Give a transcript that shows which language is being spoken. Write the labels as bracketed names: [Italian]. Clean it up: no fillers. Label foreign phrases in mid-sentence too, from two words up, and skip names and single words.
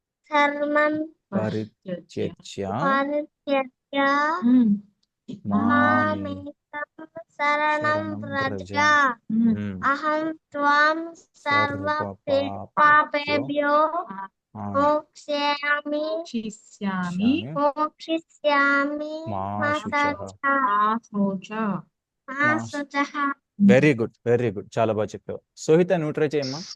[Sanskrit] ధర్మం పరిత్యజ్య పరిత్యజ్య మామే మామేకం శరణం శరణం వ్రజ. వ్రజ. అహం త్వాం సర్వ పాపేభ్యో మోక్షయామి శిష్యామి మోక్షిష్యామి మా మా శుచః. శుచః. [English] very good, very good, [Telugu] చాలా బాగా చెప్పావు. సోహిత నువ్వు ట్రై చేయమ్మా.